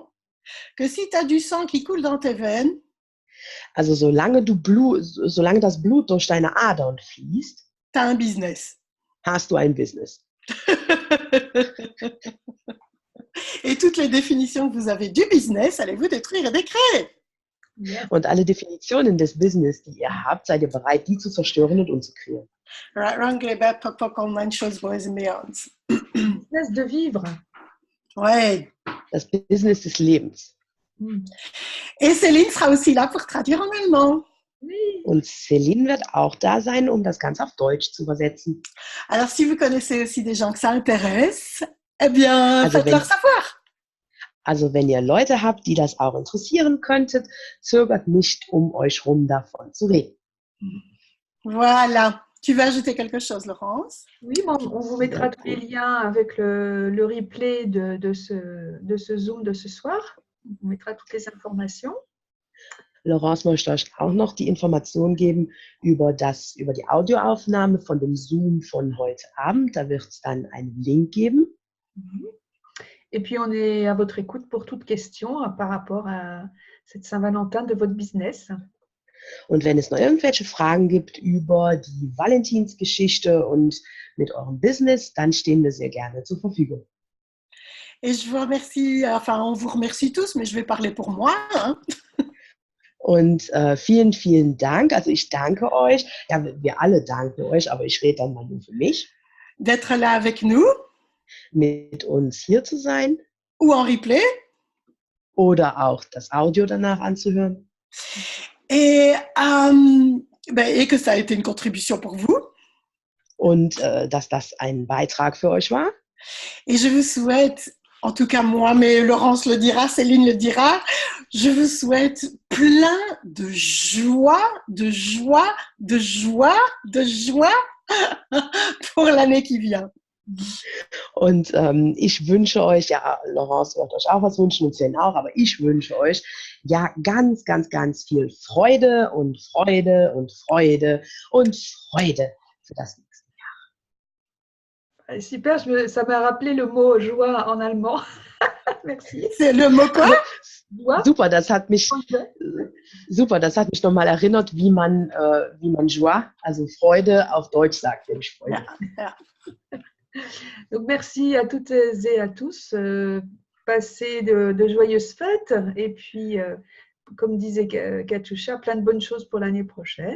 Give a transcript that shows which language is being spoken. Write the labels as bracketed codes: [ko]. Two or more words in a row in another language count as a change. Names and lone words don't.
[fr] que si tu as du sang qui coule dans tes veines, [de] also solange das Blut durch deine Adern fließt, [fr] tu as un business. [de] hast du ein Business. [fr] Et toutes les définitions que vous avez du business, allez-vous détruire et décréer. [de] Und alle Definitionen des Business, die ihr habt, seid ihr bereit, die zu zerstören und umzukreieren. [fr] Business de vivre. Ouais. [de] Das Business des Lebens. [fr] Et Céline sera aussi là pour traduire en allemand. Oui. [de] Und Céline wird auch da sein, um das Ganze auf Deutsch zu übersetzen. [fr] Alors, si vous connaissez aussi des gens que ça intéresse, eh bien, [de] Also [fr] faites-leur savoir. [de] Also wenn ihr Leute habt, die das auch interessieren könntet, zögert nicht, um euch rum davon zu reden. [fr] Voilà. Tu veux ajouter quelque chose, Laurence? Oui, on vous mettra tous les liens avec le replay de ce Zoom de ce soir. On vous mettra toutes les informations. [de] Laurence möchte euch auch noch die Information geben über die Audioaufnahme von dem Zoom von heute Abend. Da wird es dann einen Link geben. [fr] Et puis, on est à votre écoute pour toute question par rapport à cette Saint-Valentin de votre business. [de] Und wenn es noch irgendwelche Fragen gibt über die Valentinsgeschichte und mit eurem Business, dann stehen wir sehr gerne zur Verfügung. [fr] Et je vous remercie, enfin, on vous remercie tous, mais je vais parler pour moi. Hein. [de] Und vielen, vielen Dank. Also ich danke euch. Ja, wir alle danken euch, aber ich rede dann mal nur für mich. [fr] D'être là avec nous. [de] Mit uns hier zu sein. [fr] Ou en replay. [de] Oder auch das Audio danach anzuhören. [fr] Et que ça a été une contribution pour vous. [de] Und dass das ein Beitrag für euch war. [fr] Et je vous souhaite, en tout cas moi, mais Laurence le dira, Céline le dira, je vous souhaite plein de joie, de joie, de joie, de joie pour l'année qui vient. [de] Und ich wünsche euch, ja, Laurence wird euch auch was wünschen und Sven auch, aber ich wünsche euch ja ganz, ganz, ganz viel Freude und Freude und Freude und Freude für das nächste Jahr. [fr] Super, ça m'a rappelé le mot joie en allemand. Merci. C'est le mot quoi? Joie. [de] Super, das hat mich nochmal erinnert, wie man Joie, also Freude auf Deutsch sagt, nämlich Freude. Ja. [fr] Donc, merci à toutes et à tous. Passez de joyeuses fêtes. Et puis, comme disait Katusha, plein de bonnes choses pour l'année prochaine.